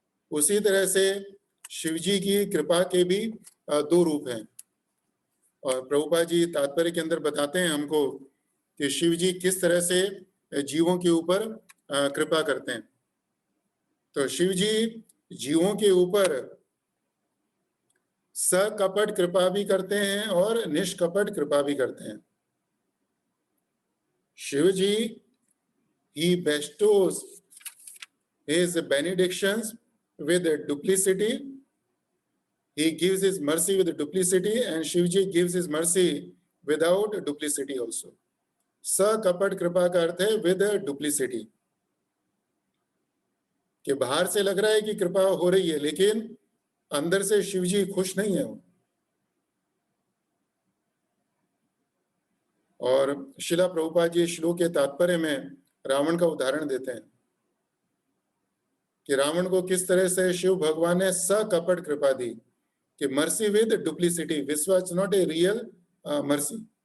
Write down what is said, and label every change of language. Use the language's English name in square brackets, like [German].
[Hindi] उसी तरह से शिव जी की कृपा के भी 2 रूप हैं, और प्रभुपाद जी तात्पर्य के अंदर बताते हैं हमको कि शिव जी किस तरह से जीवों के ऊपर कृपा करते हैं। तो शिव जी जीवों के ऊपर सकपट कृपा भी करते हैं और निष्कपट कृपा भी करते हैं। [English] Shiv ji he bestows his benedictions with duplicity, he gives his mercy with duplicity, and Shivji gives his mercy without duplicity also. [Hindi] सकपट कृपा का अर्थ है [English] with duplicity, [Hindi] कि बाहर से लग रहा है कि कृपा हो रही है, लेकिन अंदर से शिवजी खुश नहीं है। और शिला प्रभुपाद जी श्लोक के तात्पर्य में रावण का उदाहरण देते हैं कि रावण को किस तरह से शिव भगवान ने सकपट कृपा दी, कि [English] Mercy with duplicity, this was not a real mercy.